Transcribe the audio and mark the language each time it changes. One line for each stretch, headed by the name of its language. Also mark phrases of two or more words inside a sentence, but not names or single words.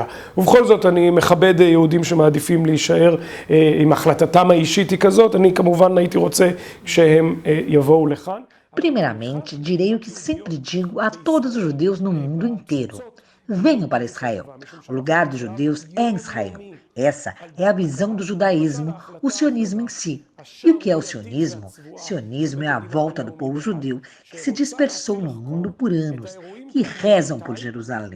Hebrew: ובכל זאת אני מכבד יהודים שמעדיפים להישאר עם החלטתם האישית היא כזאת, אני כמובן הייתי רוצה שהם יבואו לכאן.
Portuguese: Primeiramente, direi o que sempre digo a todos os judeus no mundo inteiro. Venham para Israel. O lugar dos judeus é em Israel. Essa é a visão do judaísmo, o sionismo em si. E o que é o sionismo? Sionismo é a volta do povo judeu que se dispersou no mundo por anos, que rezam por Jerusalém.